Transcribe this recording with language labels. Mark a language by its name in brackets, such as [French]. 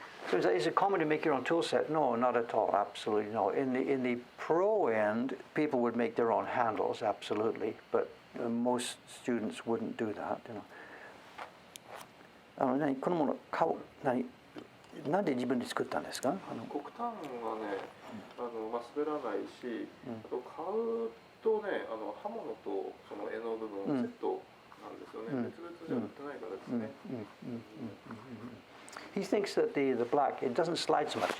[English] So is it common to make your own tool set? No, not at all. Absolutely no. In the pro end, people would make their own handles, absolutely. But most students wouldn't do that. [Japanese] このものなんで自分で作ったんですか？黒炭はね、滑らないし、あと買うとね、刃物とその柄の部分セットなんですよね。別々じゃ売ってないからですね。 [English] He thinks that the black, it doesn't slide so much.